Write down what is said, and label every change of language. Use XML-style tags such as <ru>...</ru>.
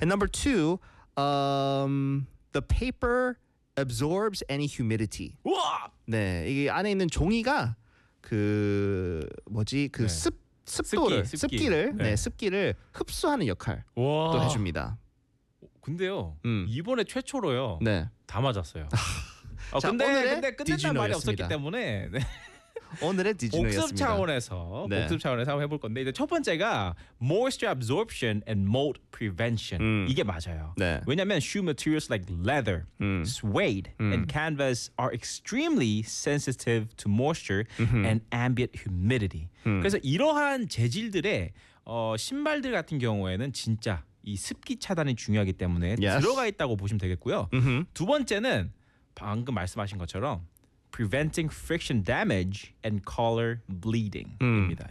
<en>And number two, the paper absorbs any humidity.</en> <ko>우와! 네, 이게 안에 있는 종이가 그 뭐지 그 네. 습도를 습기를 네. 네 습기를 흡수하는 역할도 우와. 해줍니다. 근데요, 이번에 최초로요. 네, 다 맞았어요. 자, 근데 끝낸다는 말이 없었기 때문에. 네. 오늘의 디즈니였습니다. 복습 차원에서 한번 해볼 건데 이제 첫 번째가</ko> <en>moisture absorption and mold prevention</en> <ko>이게 맞아요. 네. 왜냐하면</ko> <en>shoe materials like leather, suede, and canvas are extremely sensitive to moisture and ambient humidity.</en> <ko>그래서 이러한 재질들의 신발들 같은 경우에는 진짜 이 습기 차단이 중요하기 때문에</ko> <en>yes.</en> <ko>들어가 있다고 보시면 되겠고요. Mm-hmm. 두 번째는 방금 말씀하신 것처럼</ko> <en>preventing friction damage and collar bleeding</en> <ko>입니다.</ko>